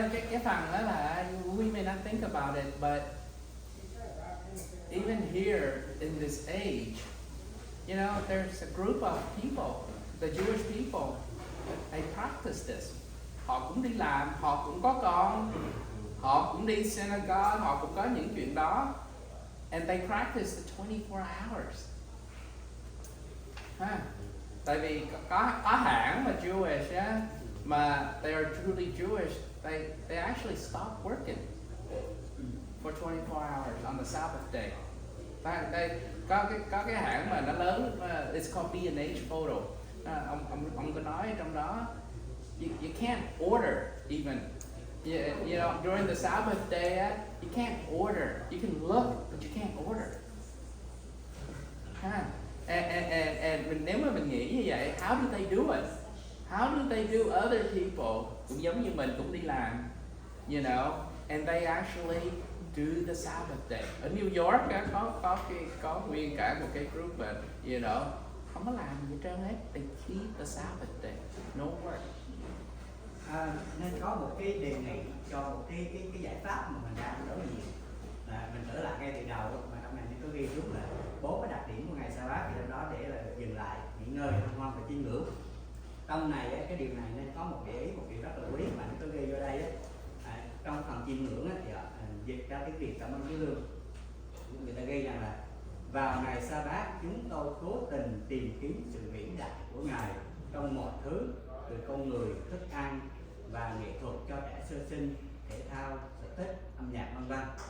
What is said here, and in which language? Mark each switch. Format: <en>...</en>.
<vi>Cái phần đó là</vi> <en>we may not think about it, but even here in this age, you know, there's a group of people, the Jewish people, they practice this.</en> <vi>họ cũng đi làm, họ cũng có con, họ cũng đi synagogue, họ cũng có những chuyện đó.</vi> <en>And they practice the 24 hours. Ha.</en> <vi>Tại vì có hãng mà Jewish á, mà</vi> <en>they are truly Jewish, they actually stop working for 24 hours on the Sabbath day.</en> <vi>Đây có cái hãng mà nó lớn,</vi> <en>it's called B&H Photo.</en> <vi>Ông có nói trong đó,</vi> <en>you can't order even. You know, during the Sabbath day, you can't order. You can look, but you can't order. And</en> <vi>nếu mà mình nghĩ như vậy,</vi> <en>how do they do it? How do they do other people</en> <vi>cũng giống như mình cũng đi làm,</vi> <en>you know, and they actually do the Sabbath day.</en> <vi>Ở New York có nguyên cả một cái group mà, you know, không có làm gì hết trơn hết.</vi> <en>They keep the Sabbath day, no work.</en> <vi>Nên có một cái đề nghị cho một cái giải pháp mà mình đang đối diện là mình trở lại ngay từ đầu mà trong này có ghi đúng là 4 cái đặc điểm của ngày Sa-bát, thì trong đó để là dừng lại, nghỉ ngơi, hân hoan và chiêm ngưỡng. Trong này cái điều này nên có một để ý, một điều rất là quý mà nó có ghi vô đây trong phần chiêm ngưỡng thì dịch ra tiếng Việt, cảm ơn chú Lương, người ta ghi rằng là vào ngày Sa-bát chúng tôi cố tình tìm kiếm sự vĩ đại của Ngài trong mọi thứ, từ con người, thức ăn và nghệ thuật cho trẻ sơ sinh, thể thao, sở thích, âm nhạc, vân vân.</vi>